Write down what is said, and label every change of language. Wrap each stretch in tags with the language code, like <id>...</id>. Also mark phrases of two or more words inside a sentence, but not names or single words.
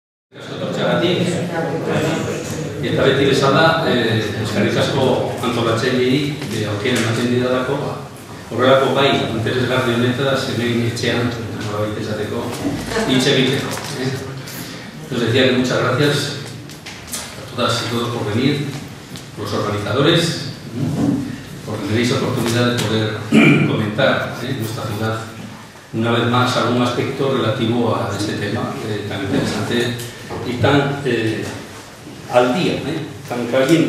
<eu>Eta beti bezala, eskerrik asko antolatzaileei aukera ematen didalako, horrelako gai interesgarri honetaz hemen etxean, nolabait esateko, hitz egiteko.</eu> <es>Os decía que muchas gracias a todas y todos por venir, los organizadores, porque tenéis oportunidad de poder comentar nuestra ciudad una vez más algún aspecto relativo a este tema tan interesante y tan al día, tan caliente.</es>